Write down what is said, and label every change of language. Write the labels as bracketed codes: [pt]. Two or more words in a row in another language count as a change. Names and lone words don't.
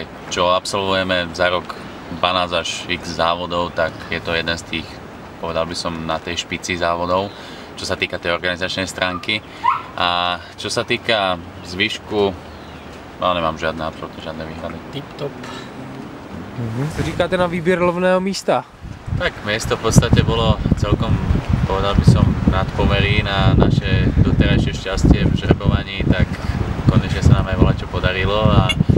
[sk] Čo absolvujeme za rok 12 až x závodov, tak je to jeden z tých, povedal by som, na tej špici závodov, čo sa týka tej organizačnej stránky. A čo sa týka zvyšku, no nemám žiadne výhrady. Tip-top. [cs] Co říkáte na výběr lovného místa? [sk] Tak miesto v podstate bolo celkom, povedal by som, nadpomerí na naše doterajšie šťastie v žrebovaní, tak konečne sa nám aj voľačo podarilo a...